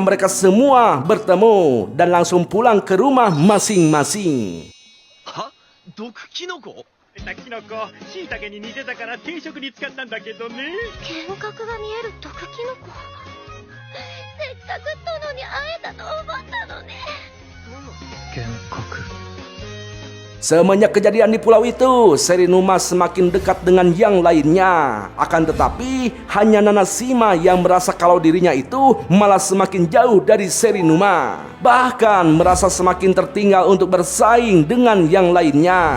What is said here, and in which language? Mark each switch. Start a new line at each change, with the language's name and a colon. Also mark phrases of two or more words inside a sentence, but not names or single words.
Indonesian: mereka semua bertemu dan langsung pulang ke rumah masing-masing.
Japanese: Ha? 毒キノコ？キノコ、椎茸に似てたから定食に使ったんだけどね。幻覚が見える毒キノコ。せっかく殿に会えたと思ったのね。幻覚。
Indonesian: Semenjak kejadian di pulau itu, Serinuma semakin dekat dengan yang lainnya. Akan tetapi, hanya Nanashima yang merasa kalau dirinya itu malah semakin jauh dari Serinuma. Bahkan merasa semakin tertinggal untuk bersaing dengan yang lainnya.